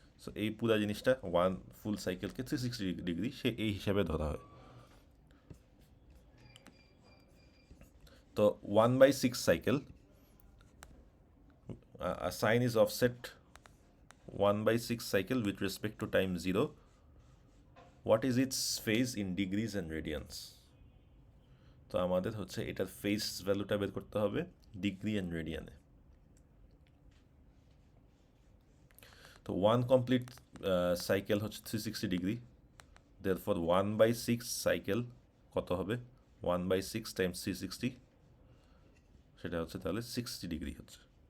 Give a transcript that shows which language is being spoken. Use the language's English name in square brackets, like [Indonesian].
[Bangla] So এই পুরো জিনিসটা ওয়ান ফুল সাইকেলকে 360 ডিগ্রি সে এই হিসাবে ধরা হয়। [English] তো 1/6 cycle, sine is offset 1/6 cycle with respect to time 0. What is its phase in degrees and radians? [Bangla] তো আমাদের হচ্ছে এটার ফেজ ভ্যালুটা বের করতে হবে ডিগ্রি অ্যান্ড রেডিয়ানে। তো ওয়ান কমপ্লিট সাইকেল হচ্ছে 360 ডিগ্রি, দেয়ারফর 1/6 সাইকেল কত হবে, 1/6 টাইমস 360, সেটা হচ্ছে তাহলে 60 ডিগ্রি হচ্ছে।